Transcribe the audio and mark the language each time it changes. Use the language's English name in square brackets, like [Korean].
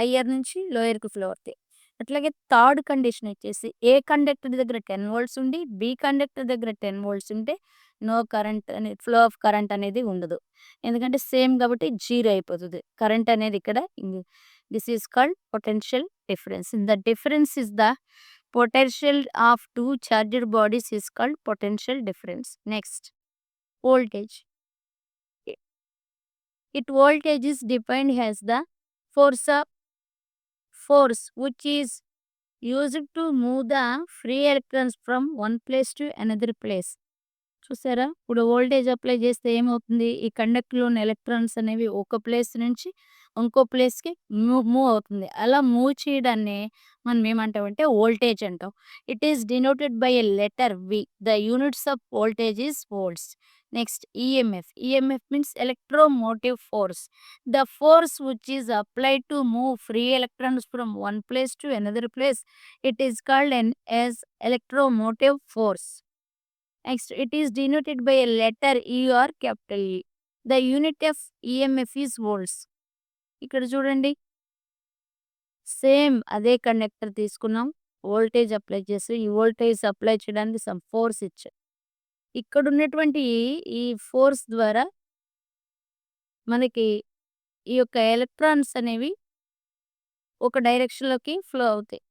[Telugu] Higher నుంచి లోయర్‌కి flow అవుతాయి. అట్లాగే థర్డ్ కండిషన్ వచ్చేసి ఏ కండక్టర్ దగ్గర 10 వోల్ట్స్ ఉండి, బి కండక్టర్ దగ్గర 10 వోల్ట్స్ ఉంటే నో కరెంట్ అనే ఫ్లో ఆఫ్ కరెంట్ అనేది ఉండదు. ఎందుకంటే సేమ్ కాబట్టి జీరో అయిపోతది. కరెంట్ అనేది ఇక్కడ [English] This is called potential difference. The difference is the potential of 2 charged bodies is called potential difference. Next voltage. It voltage is defined as the force of force which is used to move the free electrons from one place to another place. [Telugu] చూసారా? ఇప్పుడు voltage apply చేస్తే ఏమవుతుంది? ఈ కండక్టర్‌లోని electrons అనేవి ఒక place నుంచి ఇంకో ప్లేస్‌కి మూవ్ అవుతుంది. అలా మూవ్ చేయడాన్ని మనం ఏమంటామంటే వోల్టేజ్ అంటాం. [English] It is denoted by a letter V. The units of voltage is volts. Next EMF. EMF means electromotive force. The force which is applied to move free electrons from one place to another place. It is called as electromotive force. Next, it is denoted by a letter E or capital E. The unit of EMF is volts. [Telugu] ఇక్కడ చూడండి same అదే conductor తీసుకున్నాం. Voltage apply చేసి ఈ voltage apply చేయడానికి some force ఇచ్చారు. ఇక్కడ ఉన్నటువంటి ఈ ఫోర్స్ ద్వారా మనకి ఈ యొక్క ఎలక్ట్రాన్స్ అనేవి ఒక డైరెక్షన్‌లోకి ఫ్లో అవుతాయి.